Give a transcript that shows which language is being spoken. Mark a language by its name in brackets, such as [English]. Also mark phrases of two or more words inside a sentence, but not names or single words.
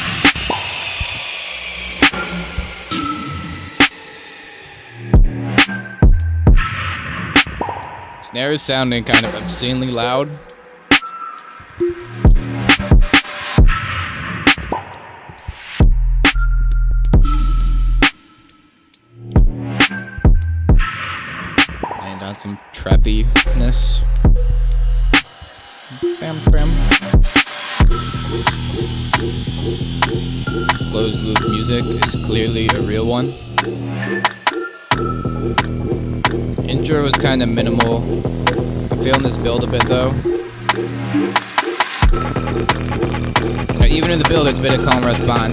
[English] Snare is sounding kind of obscenely loud. And got some trappiness. Bam, bam. Closed loop music is clearly a real one. Intro was kind of minimal. I'm feeling this build a bit though. Now, even in the build, it's a bit of calm response.